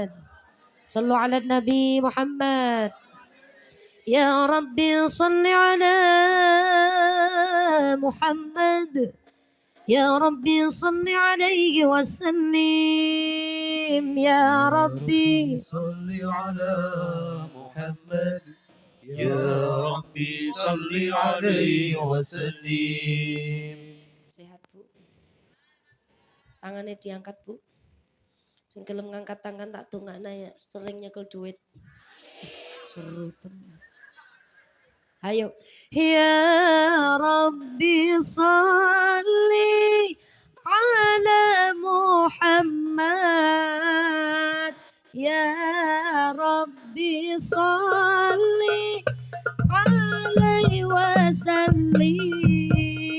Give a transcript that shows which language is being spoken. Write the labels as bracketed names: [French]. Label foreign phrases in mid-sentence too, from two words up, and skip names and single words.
[Arabic] صلوا على النبي محمد. يا رب صل على محمد. يا رب صل عليه وسلم. يا رب صل على محمد. يا رب صل عليه وسلم. [Indonesian] Sehat Bu. Tangannya diangkat Bu. [Javanese] Sing gelem ngangkat tangan tak dongakna ya sering nyekel duit. Seru temen. Ayo. [Arabic] يا رب صل على محمد. يا رب صل عليه وسلم.